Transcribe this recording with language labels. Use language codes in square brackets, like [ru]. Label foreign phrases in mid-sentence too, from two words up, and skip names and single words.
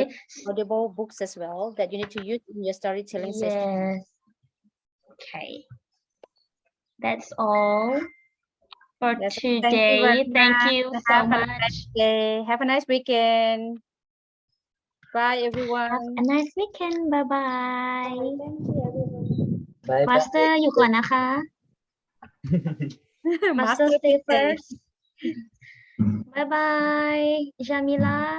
[en] also audible books as well that you need to use in your storytelling session. Yes. Okay. That's all for Yes, today. Thank you so Have a much. nice day. Have a nice weekend. Bye, everyone. Have a nice weekend. Bye bye. Bye bye. Master [th] อยู่ก่อนนะคะ [en] Master stay first. Bye bye. Jamila.